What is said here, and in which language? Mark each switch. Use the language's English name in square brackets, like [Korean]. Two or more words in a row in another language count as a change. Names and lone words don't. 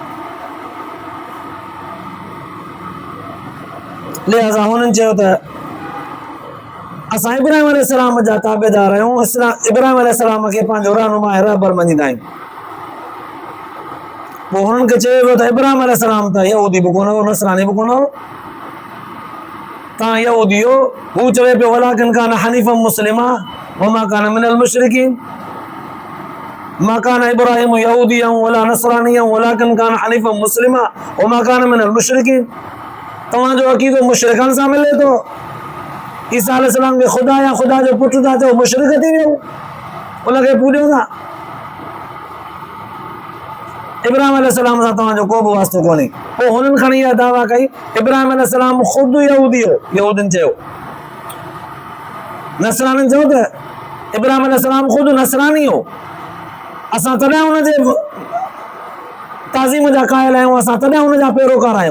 [Sindhi] लिहाज़ा हुननि चयो त असां इब्राहिम अलैहिस्सलाम जा ताबेदार आहियूं, इब्राहिम अलैहिस्सलाम खे पंहिंजो रहनुमा ऐं रहबर मञींदा आहियूं। पोइ हुननि खे चयो वियो त इब्राहिम अलैहिस्सलाम त यहूदी बि कोन हो, नसरानी बि कोन हो, तव्हां यहूदी हो। हू चवे पियो [Arabic] ولكن كان حنيفا مسلما وما كان من المشركين ما كان إبراهيم يهوديا ولا نصرانيا ولكن كان حنيفا مسلما وما كان من المشركين. [Sindhi] तव्हांजो अक़ीदो मुशरिकनि सां मिले थो, ईसा अलैहिस्सलाम खे ख़ुदा या ख़ुदा जो पुटु था चओ, मुशरिक थी वियो, उनखे पूॼो था। इब्राहिम अलैहिस्सलाम सां तव्हांजो को बि वास्तो कोन्हे। पोइ हुननि खणी इहा दावा कई इब्राहिम अलैहिस्सलाम ख़ुदि यहूदी हो, यहूदियुनि चयो, नसरानियुनि चयो त इब्राहिम अलैहिस्सलाम ख़ुदि नसरानी हो, असां तॾहिं हुनजे ताज़ीम जा क़ाइल आहियूं, असां तॾहिं हुनजा पैरोकार आहियूं।